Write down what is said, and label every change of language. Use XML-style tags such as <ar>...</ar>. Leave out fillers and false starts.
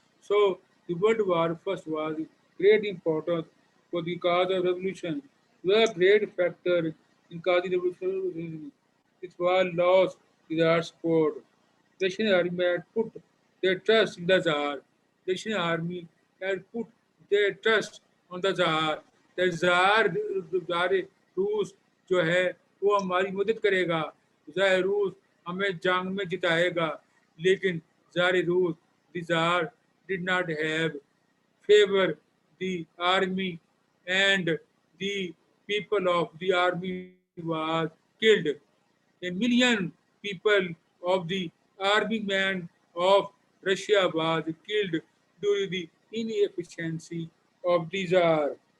<en>So the World War First was great importance for the cause of revolution. The great factor in causing revolution. It was lost without support. Russian army had put their trust in the Tsar. Russian army had put their trust on the Tsar.</en> <hi>The Tsar रूस जो है वो हमारी मदद करेगा. ज़ार रूस हमें जंग में जिताएगा. लेकिन ज़ार रूस</hi> <en>the Tsar did not have favor the army, and the people of the army was killed. A million people of the army men of Russia was killed due to the inefficiency of the Tsar.</en>